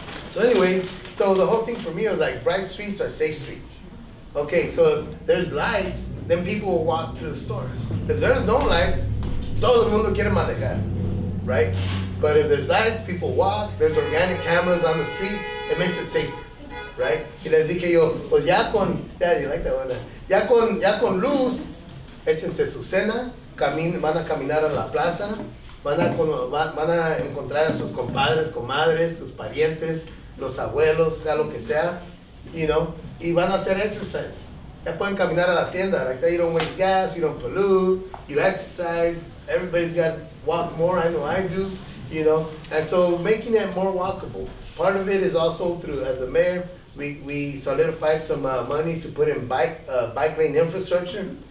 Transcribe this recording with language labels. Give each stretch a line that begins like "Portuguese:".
English: So anyways, so the whole thing for me was like bright streets are safe streets. Okay, so if there's lights, then people will walk to the store. If there's no lights,
Spanish: todo el mundo quiere manejar,
English: right? But if there's lights, people walk, there's organic cameras on the streets, it makes it safer, right?
Spanish: Y les dije yo, pues ya
English: you like that one,
Spanish: ya con luz, échense su cena, van a caminar a la plaza, van a encontrar a sus compadres, comadres, sus parientes, los abuelos, sea lo que sea, y van a hacer exercise. Ya pueden caminar a la tienda,
English: like that you don't waste gas, you don't pollute, you exercise, everybody's got to walk more, I know I do, and so making it more walkable. Part of it is also through, as a mayor, we solidified some monies to put in bike lane infrastructure.